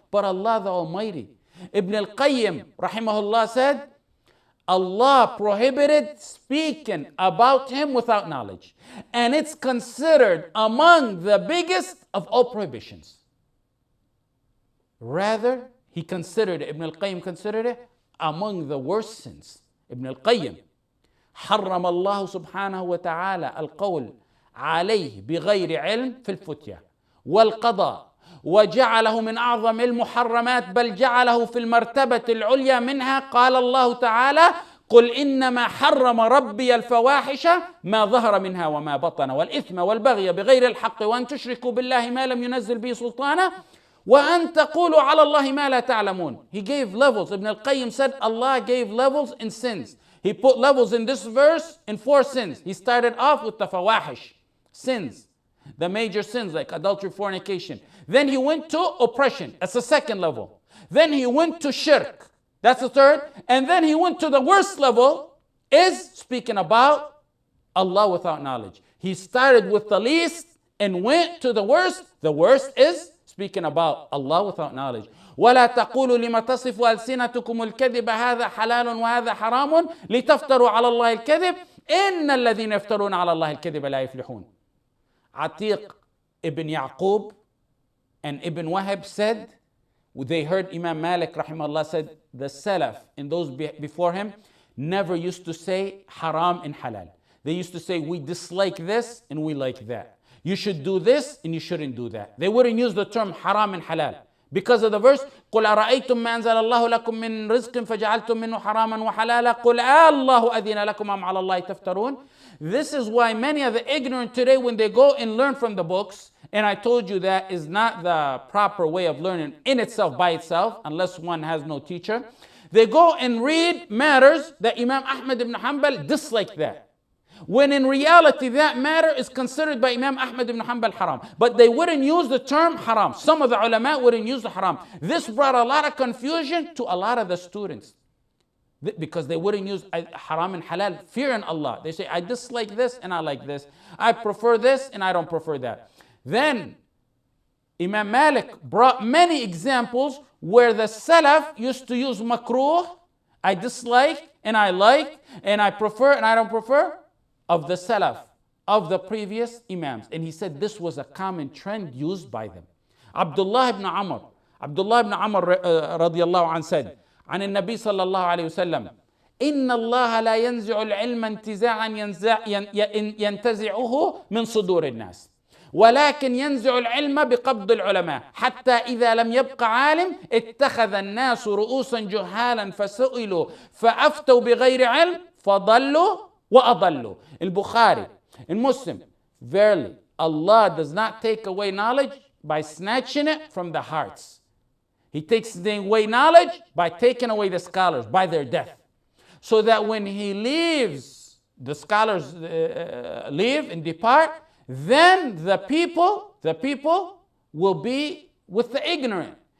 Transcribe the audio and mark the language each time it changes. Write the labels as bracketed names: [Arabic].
[English] But Allah the Almighty. Ibn al-Qayyim, rahimahullah, said, Allah prohibited speaking about him without knowledge. And it's considered among the biggest of all prohibitions. Rather, he considered it, Ibn al-Qayyim considered it among the worst sins. [Arabic] Ibn al-Qayyim, حرم الله سبحانه وتعالى القول عليه بغير علم في الفتية والقضاء وجعله من أعظم المحرمات بل جعله في المرتبة العليا منها. قال الله تعالى قل إنما حرم ربي الفواحش ما ظهر منها وما بطن والإثم والبغي بغير الحق وأن تشركوا بالله ما لم ينزل به سلطانا وأن تقولوا على الله ما لا تعلمون. [English] He gave levels. Ibn al-Qayyim said Allah gave levels in sins. He put levels in this verse in 4 sins. He started off with the fawahish, sins, the major sins like adultery, fornication. Then he went to oppression. That's the second level. Then he went to shirk. That's the third. And then he went to the worst level, is speaking about Allah without knowledge. He started with the least and went to the worst. The worst is speaking about Allah without knowledge. [Arabic] ولا تقولوا لما تصف ألسنتكم الكذب هذا حلال وهذا حرام لتفتروا على الله الكذب إن الذين يفترون على الله الكذب لا يفلحون. [English] Atiq ibn Yaqub and Ibn Wahab said, they heard Imam Malik rahimahullah said, the Salaf and those before him never used to say haram and halal. They used to say we dislike this and we like that. You should do this and you shouldn't do that. They wouldn't use the term haram and halal. Because of the verse, [Arabic] قُلْ أَرَأَيْتُمْ مَا أَنزَلَ اللَّهُ لَكُم مِّن رِزْقٍ فَجَعَلْتُم مِّنْهُ حَرَامًا وَحَلَالًا قُلْ اللَّهُ أَذِنَ لَكُمْ أَمْ عَلَى اللَّهِ تَفْتَرُونَ. [English] This is why many of the ignorant today, when they go and learn from the books, and I told you that is not the proper way of learning in itself, by itself, unless one has no teacher. They go and read matters that Imam Ahmad ibn Hanbal disliked that. When in reality that matter is considered by Imam Ahmad ibn Hanbal haram. But they wouldn't use the term haram. Some of the ulama wouldn't use the haram. This brought a lot of confusion to a lot of the students. Because they wouldn't use haram and halal, fearing Allah. They say, I dislike this and I like this. I prefer this and I don't prefer that. Then Imam Malik brought many examples where the Salaf used to use makruh, I dislike and I like and I prefer and I don't prefer, of the Salaf, of the previous Imams. And he said this was a common trend used by them. Abdullah ibn Amr radiallahu anh said, [Arabic] عن النبي صلى الله عليه وسلم إن الله لا ينزع العلم انتزاعا ينتزعه من صدور الناس ولكن ينزع العلم بقبض العلماء حتى إذا لم يبق عالم اتخذ الناس رؤوسا جهالا فسئلوا فأفتوا بغير علم فضلوا وأضلوا. [English] البخاري and Muslim, verily Allah does not take away knowledge by snatching it from the hearts. He takes away knowledge by taking away the scholars by their death. So that when he leaves, the scholars leave and depart, then the people will be with the ignorant.